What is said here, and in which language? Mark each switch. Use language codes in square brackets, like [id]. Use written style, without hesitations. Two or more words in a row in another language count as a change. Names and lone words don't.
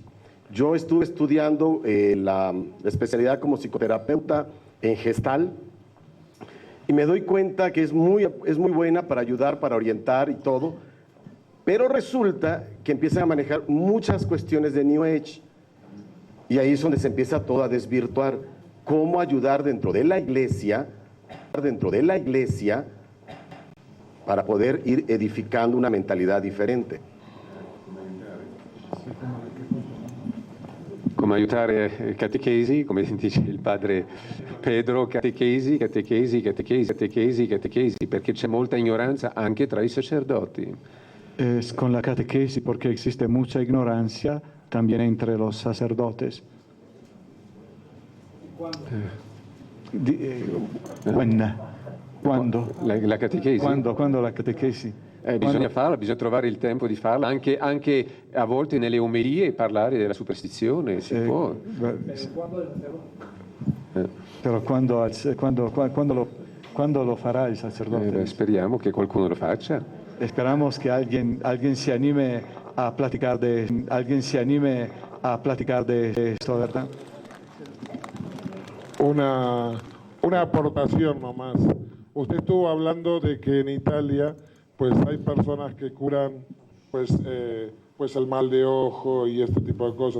[es] Yo estuve estudiando la especialidad como psicoterapeuta en Gestalt y me doy cuenta que es muy buena para ayudar, para orientar y todo, pero resulta que empiezan a manejar muchas cuestiones de New Age y ahí es donde se empieza todo a desvirtuar. ¿Cómo ayudar dentro de la iglesia para poder ir edificando una mentalidad diferente? [it] Come aiutare catechesi, come dice il padre Pedro, catechesi, perché c'è molta ignoranza anche tra i sacerdoti. [es] Es con la catequesis porque existe mucha ignorancia también entre los sacerdotes. ¿Cuándo? [it] La catechesi? [es] ¿Cuándo la catequesis? [it] Bisogna farla, bisogna trovare il tempo di farla, anche a volte nelle omelie parlare della superstizione, si può. [es] Pero ¿cuándo lo fará el sacerdote? [it] Speriamo che qualcuno lo faccia. [es] Esperamos que alguien se anime a platicar de esto, ¿verdad? Una aportación nomás. Usted estuvo hablando de que en Italia pues hay personas que curan pues el mal de ojo y este tipo de cosas.